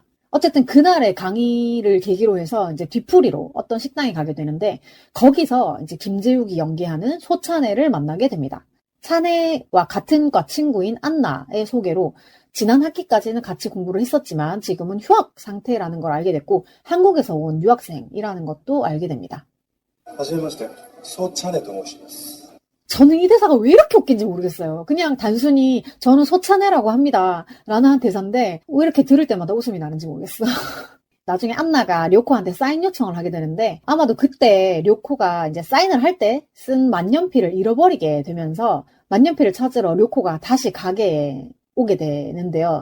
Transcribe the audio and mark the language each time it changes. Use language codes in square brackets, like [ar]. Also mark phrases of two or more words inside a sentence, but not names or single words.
[ko] 어쨌든 그날의 강의를 계기로 해서 이제 뒤풀이로 어떤 식당에 가게 되는데 거기서 이제 김재욱이 연기하는 소찬혜를 만나게 됩니다. 찬혜와 같은 과 친구인 안나의 소개로 지난 학기까지는 같이 공부를 했었지만 지금은 휴학 상태라는 걸 알게 됐고 한국에서 온 유학생이라는 것도 알게 됩니다. [ja] はじめまして、ソチャネと申します. [ko] 저는 이 대사가 왜 이렇게 웃긴지 모르겠어요. 그냥 단순히 저는 소찬혜라고 합니다 라는 대사인데 왜 이렇게 들을 때마다 웃음이 나는지 모르겠어. 나중에 안나가 료코한테 사인 요청을 하게 되는데 아마도 그때 료코가 이제 사인을 할 때 쓴 만년필을 잃어버리게 되면서 만년필을 찾으러 료코가 다시 가게에 오게 되는데요.